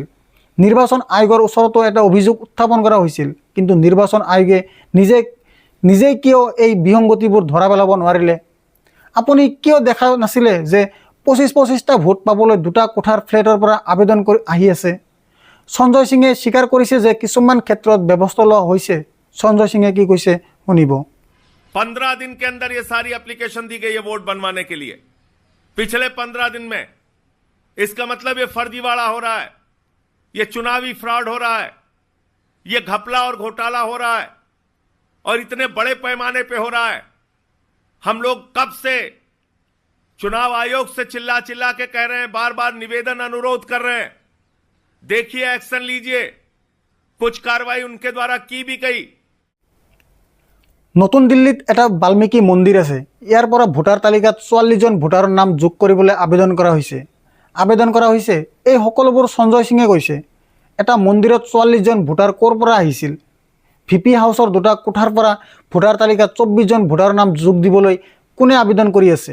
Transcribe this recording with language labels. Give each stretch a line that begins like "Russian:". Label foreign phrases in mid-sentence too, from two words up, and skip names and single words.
Assamese: নিৰ্বাচন আয়োগৰ ওচৰতো এটা অভিযোগ উত্থাপন কৰা হৈছিল, কিন্তু নিৰ্বাচন আয়োগে নিজেই কিয় এই বিসংগতিবোৰ ধৰা পেলাব নোৱাৰিলে? আপুনি কিয় দেখা নাছিলে যে 25টা ভোট পাবলৈ দুটা কোঠাৰ ফ্লেটৰ পৰা আবেদন কৰি আহি আছে? সঞ্জয় সিঙে স্বীকাৰ কৰিছে যে কিছুমান ক্ষেত্ৰত ব্যৱস্থা লোৱা হৈছে। সঞ্জয় সিঙে কি কৈছে শুনিব।
Hindi: 15 दिन के अंदर ये सारी एप्लीकेशन दी गई है वोट बनवाने के लिए। पिछले 15 दिन में इसका मतलब ये फर्जीवाड़ा हो रहा है, ये चुनावी फ्रॉड हो रहा है, ये घपला और घोटाला हो रहा है, और इतने बड़े पैमाने पे हो रहा है। हम लोग कब से चुनाव आयोग से चिल्ला चिल्ला के कह रहे हैं, बार बार निवेदन अनुरोध कर रहे हैं, देखिए एक्शन लीजिए। कुछ कार्रवाई उनके द्वारा की भी गई।
Assamese: নতুন দিল্লীত এটা বাল্মীকি মন্দিৰ আছে। ইয়াৰ পৰা ভোটাৰ তালিকাত 44 জন ভোটাৰৰ নাম যোগ কৰিবলৈ আবেদন কৰা হৈছে। আবেদন কৰা হৈছে, এই সকলোবোৰ সঞ্জয় সিঙে কৈছে। এটা মন্দিৰত 44জন ভোটাৰ ক'ৰ পৰা আহিছিল? ভিপি হাউচৰ দুটা কোঠাৰ পৰা ভোটাৰ তালিকাত 24জন ভোটাৰৰ নাম যোগ দিবলৈ কোনে আবেদন কৰি আছে?